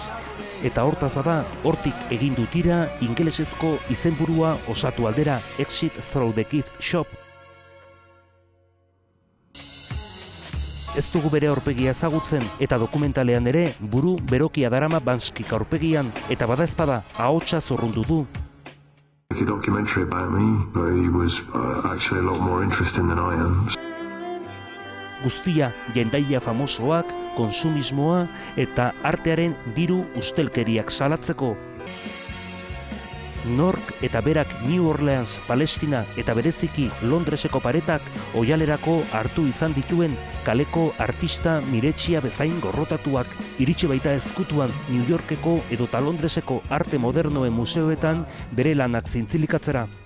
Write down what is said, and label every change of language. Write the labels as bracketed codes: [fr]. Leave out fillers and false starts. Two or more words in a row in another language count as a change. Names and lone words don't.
[eu] Eta hortaz bada, hortik egin du tira ingelesezko izenburua osatu aldera Exit Through the Gift Shop. Ez dugu bere aurpegia ezagutzen eta dokumentalean ere buru berokia darama Banskik aurpegian eta badaezpada ahotsa zurrundu du. [en] A documentary about me, but he was actually a lot more interesting than I am. [eu] Guztia jendaia famosoak, konsumismoa eta artearen diru ustelkeriak salatzeko. Nork eta berak New Orleans, Palestina eta bereziki Londreseko paretak oihalerako hartu izan dituen kaleko artista miretsia bezain gorrotatuak iritsi baita ezkutuan New Yorkeko edota Londreseko arte modernoen museoetan bere lanak zintzilikatzera.